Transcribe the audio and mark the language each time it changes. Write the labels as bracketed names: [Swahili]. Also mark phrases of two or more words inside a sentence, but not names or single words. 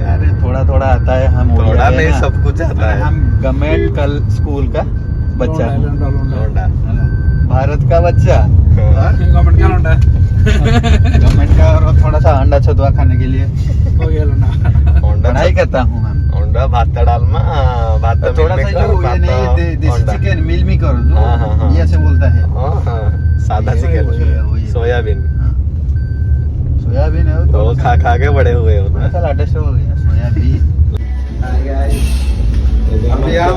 [Hindi] अरे थोड़ा थोड़ा आता है, हम थोड़ा ओडिया नहीं, है ना। सब कुछ आता है। हम गवर्नमेंट कल स्कूल का बच्चा, लौंडा। भारत का बच्चा, गवर्नमेंट का, और थोड़ा सा अंडा छतुआ खाने के लिए पढ़ाई करता हूँ हम। [Odia] ଅଣ୍ଡା ଭାତ ଡାଲମା भात [Hindi] थोड़ा सा जो ये नहीं देसी चिकन मिल मेकर जो ये से बोलता है सादा चिकन सोयाबीन सोयाबीन है तो खा खा के बड़े हुए हो ना। चल एडजस्ट हो गया सोयाबीन। अभी हम